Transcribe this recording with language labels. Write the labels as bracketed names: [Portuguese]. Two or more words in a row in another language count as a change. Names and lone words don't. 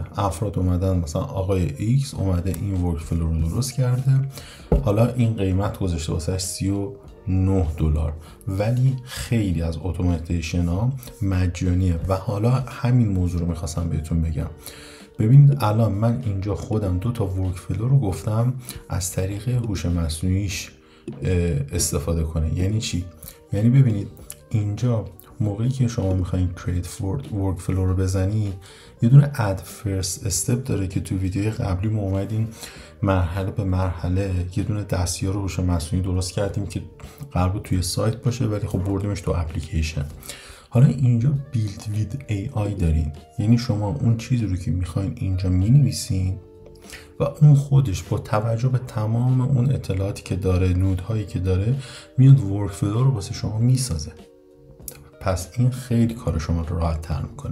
[Persian] افراد اومدن، مثلا آقای ایکس اومده این ورک فلو رو درست کرده، حالا این قیمت گذاشته واسه $39 ولی خیلی از اتوماسیون ها مجانیه و حالا همین موضوع رو میخواستم بهتون بگم. ببینید الان من اینجا خودم 2 تا ورک فلو رو گفتم از طریق هوش مصنوعیش استفاده کنه. یعنی چی؟ یعنی ببینید اینجا موقعی که شما میخواین create ورک فلو رو بزنید یه دونه [English] add first step [Persian] داره که تو ویدیوی قبلی ما اومدیم مرحله به مرحله یه دونه دستیار هوش مصنوعی درست کردیم که قرار بود توی سایت باشه ولی خب بردیمش تو اپلیکیشن. حالا اینجا [English] build with AI [Persian] دارین، یعنی شما اون چیزی رو که میخواین اینجا مینویسین و اون خودش با توجه به تمام اون اطلاعاتی که داره، نودهایی که داره، میاد ورک فلو رو واسه شما میسازه. پس این خیلی کار شما رو راحت تر میکنه.